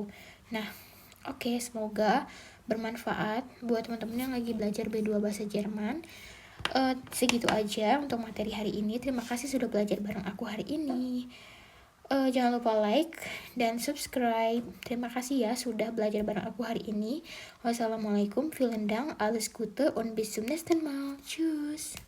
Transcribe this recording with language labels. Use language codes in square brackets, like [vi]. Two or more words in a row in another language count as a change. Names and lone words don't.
[id] Nah, oke, semoga bermanfaat buat teman-teman yang lagi belajar B2 bahasa Jerman. Segitu aja untuk materi hari ini. Terima kasih sudah belajar bareng aku hari ini. Jangan lupa like dan subscribe. Terima kasih ya sudah belajar bareng aku hari ini. Wassalamualaikum, [de] vielen Dank, alles Gute und bis zum nächsten Mal. Tschüss.